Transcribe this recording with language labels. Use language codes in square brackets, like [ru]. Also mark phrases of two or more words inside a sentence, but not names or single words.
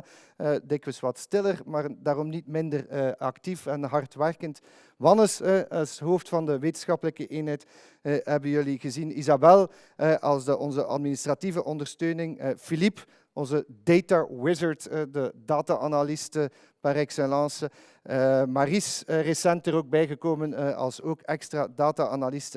[nl] Dikwijls wat stiller, maar daarom niet minder actief en hardwerkend. Wannes als hoofd van de wetenschappelijke eenheid hebben jullie gezien. Isabel als onze administratieve ondersteuning. Philippe, onze data wizard, de data-analyst [fr] par excellence. [nl] Maries, recent er ook bijgekomen als ook extra data-analyste.